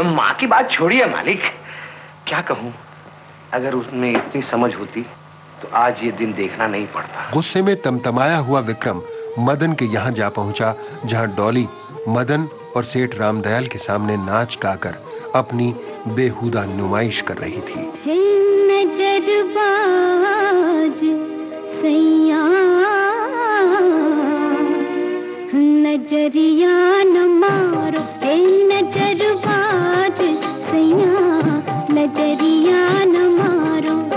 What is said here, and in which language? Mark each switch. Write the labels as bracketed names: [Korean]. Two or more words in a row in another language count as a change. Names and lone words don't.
[Hindi] माँ की बात छोड़िए मालिक, क्या कहूँ, अगर उसमें इतनी समझ होती तो आज ये दिन देखना नहीं पड़ता। गुस्से में तमतमाया हुआ विक्रम मदन के यहाँ जा पहुंचा जहाँ डॉली मदन और सेठ रामदयाल के सामने नाच गाकर अपनी बेहुदा नुमाइश कर रही थी। नजरबाज सैया, नजरिया न मारो, नजरबाज सैया, नजरिया न मारो,